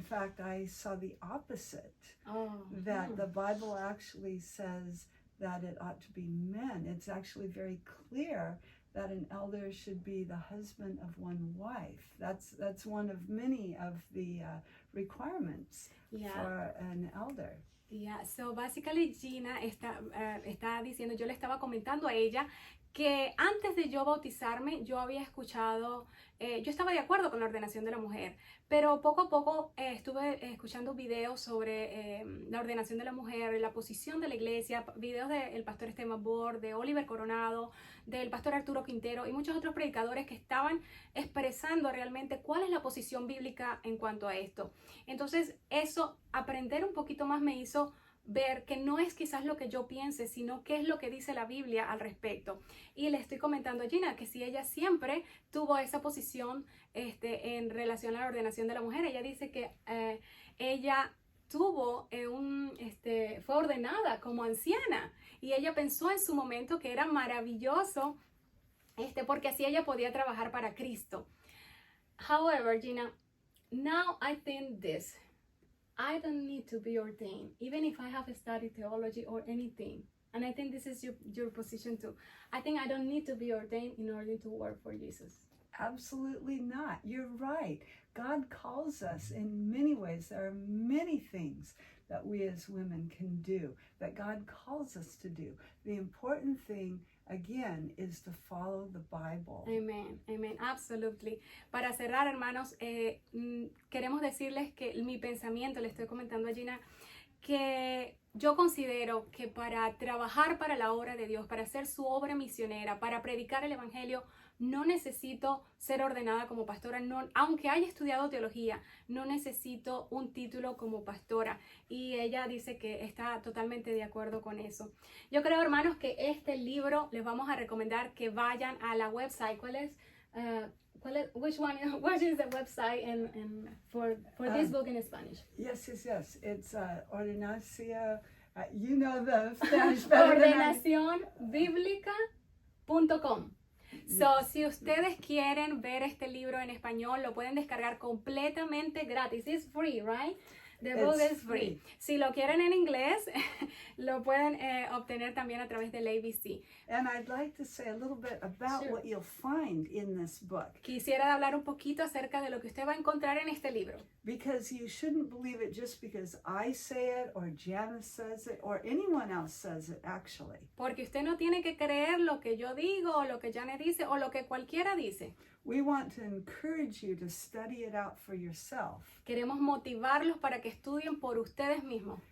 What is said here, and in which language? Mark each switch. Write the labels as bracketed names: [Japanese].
[English] In fact, I saw the opposite, that the Bible actually says that it ought to be men. It's actually very clear that an elder should be the husband of one wife. That's one of many of the requirements for an elder. Yeah, so basically [Spanish] Gina está diciendo, yo le estaba comentando a ella que antes de yo bautizarme, yo había escuchado, yo estaba de acuerdo con la ordenación de la mujer, pero poco a poco estuve escuchando videos sobre la ordenación de la mujer, la posición de la iglesia, videos del pastor Esteban Bor, de Oliver Coronado, del pastor Arturo Quintero y muchos otros predicadores que estaban expresando realmente cuál es la posición bíblica en cuanto a esto. Entonces eso, aprender un poquito más me hizo ver que no es quizás lo que yo piense, sino qué es lo que dice la Biblia al respecto. Y le estoy comentando a Gina que si ella siempre tuvo esa posición en relación a la ordenación de la mujer, ella dice que ella tuvo fue ordenada como anciana y ella pensó en su momento que era maravilloso porque así ella podía trabajar para Cristo. [English] However, Gina, now I think this. I don't need to be ordained, even if I have studied theology or anything. And I think this is your position too. I think I don't need to be ordained in order to work for Jesus. Absolutely not. You're right. God calls us in many ways. There are many things that we as women can do, that God calls us to do. The important thing, again, is to follow the Bible. Amen, amen, absolutely. [Spanish] Para cerrar, hermanos, queremos decirles que mi pensamiento, le estoy comentando a Gina, que yo considero que para trabajar para la obra de Dios, para hacer su obra misionera, para predicar el evangelio, no necesito ser ordenada como pastora, no, aunque haya estudiado teología, no necesito un título como pastora. Y ella dice que está totalmente de acuerdo con eso. Yo creo, hermanos, que este libro les vamos a recomendar que vayan a la website. ¿Cuál es [English] what is the website for this book in Spanish? Yes. It's Ordenación. You know the Spanish better than I do. Ordenacionbiblica.com. [Spanish] So, si ustedes quieren ver este libro en español, lo pueden descargar completamente gratis. [English] It's free, right? The book is free. [Spanish] Si lo quieren en inglés, lo pueden obtener también a través del ABC. [English] And I'd like to say a little bit about what you'll find in this book. [Spanish] Quisiera hablar un poquito acerca de lo que usted va a encontrar en este libro. [English] Because you shouldn't believe it just because I say it or Janice says it or anyone else says it, actually. [Spanish] Porque usted no tiene que creer lo que yo digo o lo que Janice dice o lo que cualquiera dice. [English] We want to encourage you to study it out for yourself. [Spanish] Queremos motivarlos para que estudien por ustedes mismos.